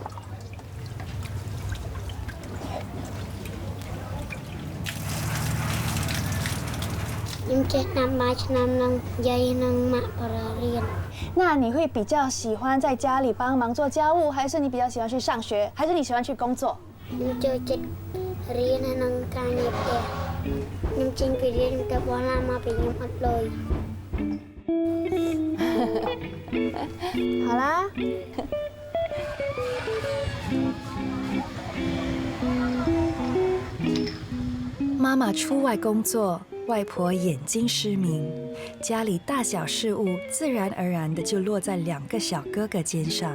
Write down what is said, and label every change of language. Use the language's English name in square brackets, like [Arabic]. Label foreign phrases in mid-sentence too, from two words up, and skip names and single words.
[Chinese] 那你会比较喜欢在家里帮忙做家务，还是你比较喜欢去上学，还是你喜欢去工作？ [Khmer] ខ្ញុំចូលចិត្តរៀនហើយនឹងការងារផ្ទះខ្ញុំចេញពីរៀនទៅបោះឡានមកពីខ្ញុំអត់លុយ [Chinese] 好啦。妈妈出外工作，外婆眼睛失明，家里大小事务自然而然的就落在2个小哥哥肩上。